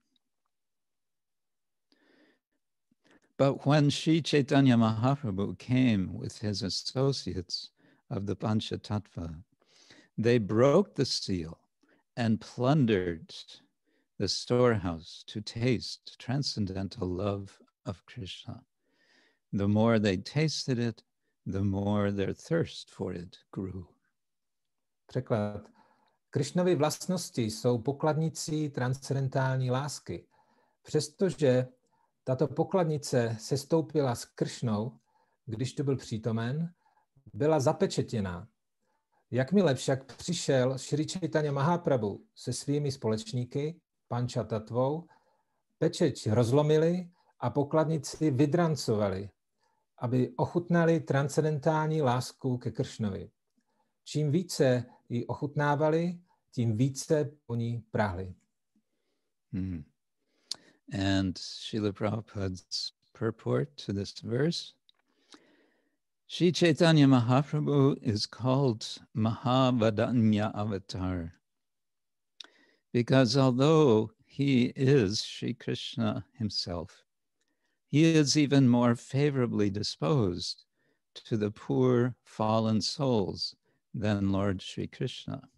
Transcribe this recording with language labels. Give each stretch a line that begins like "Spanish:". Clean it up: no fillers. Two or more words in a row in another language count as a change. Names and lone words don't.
English: But when Sri Chaitanya Mahaprabhu came with his associates of the Panchatattva, they broke the seal and plundered the storehouse to taste transcendental love of Krishna. The more they tasted it, the more their thirst for it grew.
Czech: Překlad. Krishnovy vlastnosti jsou pokladnicí transcendentální lásky. Přestože tato pokladnice sestoupila s Krishnou, když tu byl přítomen, byla zapečetěná. Jakmile však přišel Šri Chaitanya Mahaprabhu se svými společníky, Panchatatvou, pečeť rozlomili a pokladnici vydrancovali, aby ochutnali transcendentální lásku ke Kršnovi. Čím více ji ochutnávali, tím více po ní prahli.
English: And Srila Prabhupada's purport to this verse: Sri Chaitanya Mahaprabhu is called Mahavadanya Avatar because although he is Sri Krishna himself, he is even more favorably disposed to the poor fallen souls than Lord Sri Krishna.